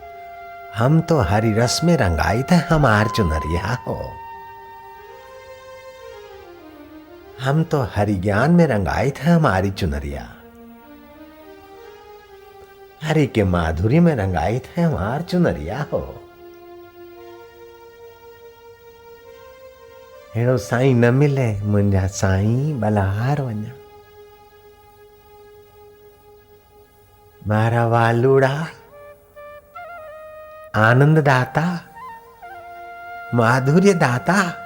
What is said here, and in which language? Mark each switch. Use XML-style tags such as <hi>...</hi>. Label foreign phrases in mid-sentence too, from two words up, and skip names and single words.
<bho>हम तो हरि रस में रंगाइत है, हमार चुनरिया हो। हम तो हरि ज्ञान में रंगाइत है, हमारी चुनरिया। हरि के माधुरी में रंगाइत है, हमार चुनरिया हो।</bho> <sd>हेड़ो साईं न मिले, मुंहिंजा साईं बलहार वञा।</sd> <gu>मारा वालुड़ा आनंद दाता, माधुर्य दाता।</gu>